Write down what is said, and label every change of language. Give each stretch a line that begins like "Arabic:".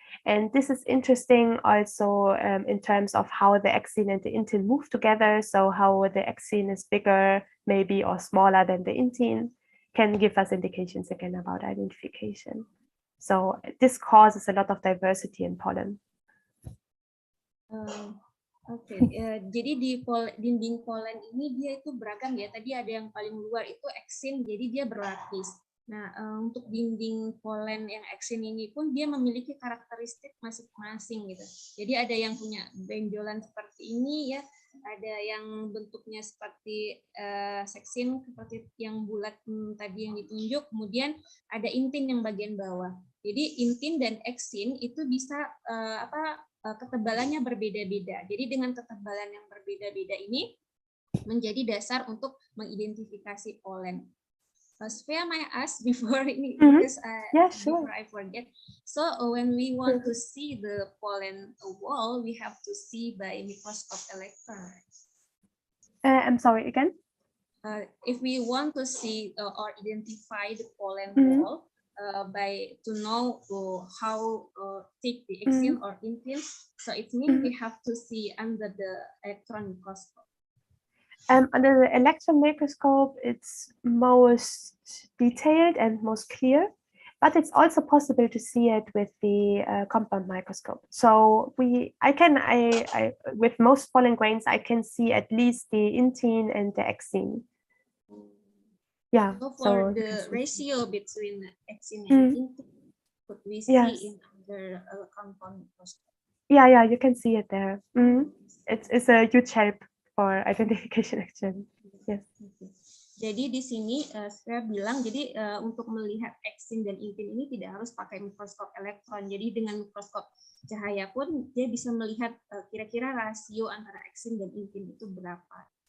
English: And this is interesting also in terms of how the exine and the intine move together. So how the exine is bigger, maybe, or smaller than the intine can give us indications again about identification. So this causes a lot of diversity in pollen.
Indonesian: Oke, jadi di dinding polen ini dia itu beragam ya. Tadi ada yang paling luar itu eksin, jadi dia berlapis. Nah, untuk dinding polen yang eksin ini pun dia memiliki karakteristik masing-masing gitu. Jadi ada yang punya benjolan seperti ini ya, ada yang bentuknya seperti seksin seperti yang bulat tadi yang ditunjuk, kemudian ada intin yang bagian bawah. Jadi intin dan eksin itu bisa ketebalannya berbeda-beda. Jadi dengan ketebalan yang berbeda-beda ini menjadi dasar untuk mengidentifikasi polen.
English: Svea, may I ask before ini, because before I forget. So when we want to see the pollen wall, we have to see by microscope electron. I'm sorry, again? If we want to see or identify the pollen wall, by to know how thick the exine or intine, so it means we have to see under the electron microscope. Under the electron microscope, it's most detailed and most clear, but it's also possible to see it with the compound microscope. So with most pollen grains, I can see at least the intine and the exine. Yeah. So for the ratio between exine and intine, could we see in under a compound microscope? Yeah, you can see it there. It's a huge help for identification actually. Yes.
Indonesian: Jadi di sini saya bilang, jadi untuk melihat exine dan intine ini tidak harus pakai mikroskop elektron. Jadi dengan mikroskop cahaya pun dia bisa melihat kira-kira rasio antara exine dan intine itu berapa.